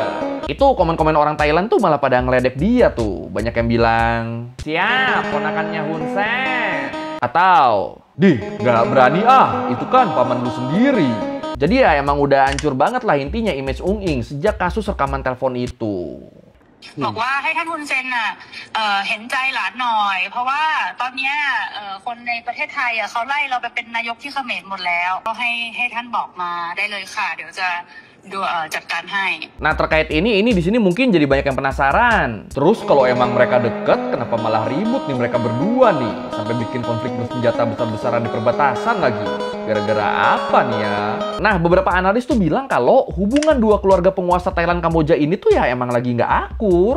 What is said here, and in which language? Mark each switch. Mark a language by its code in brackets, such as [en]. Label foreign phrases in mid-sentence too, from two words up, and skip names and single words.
[id] Itu komen-komen orang Thailand tuh malah pada ngeledek dia tuh. Banyak yang bilang, siap ponakannya Hun Sen. Atau, nggak berani ah, itu kan paman lu sendiri. Jadi ya emang udah hancur banget lah intinya image Ung Ing sejak kasus rekaman telepon itu. [th] บอกว่าให้ท่านฮุนเซนน่ะเห็นใจหลานหน่อยเพราะว่าตอนเนี้ยคนในประเทศไทยเขาไล่เราไปเป็นนายกที่เขมรหมดแล้วก็ให้ท่านบอกมาได้เลยค่ะเดี๋ยวจะจัดการให้. [id] Nah terkait ini di sini mungkin jadi banyak yang penasaran. Terus kalau emang mereka deket, kenapa malah ribut nih mereka berdua nih sampai bikin konflik bersenjata besar-besaran di perbatasan lagi? Gara-gara apa nih ya? Nah beberapa analis tuh bilang kalau hubungan dua keluarga penguasa Thailand Kamboja ini tuh ya emang lagi nggak akur.